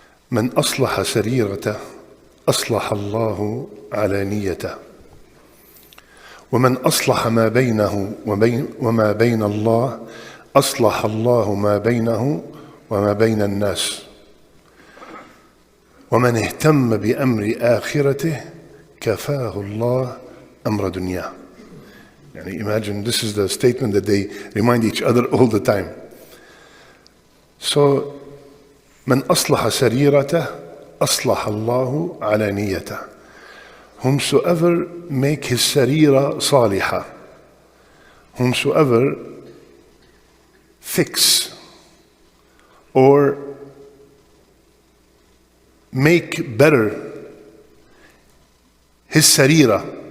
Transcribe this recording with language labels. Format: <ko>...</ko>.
<ar>من أصلح سريرته أصلح الله علانيته ومن أصلح ما بينه وما بين الله أصلح الله ما بينه وما بين الناس ومن اهتم بأمر آخرته كفاه الله أمر دنياه.</ar> <en>Imagine this is the statement that they remind each other all the time.</en> <ar>So من أصلح سريرته أصلح الله علانيته.</ar> <en>Whomsoever make his sarira salihah, whomsoever fix or make better his sarira.</en>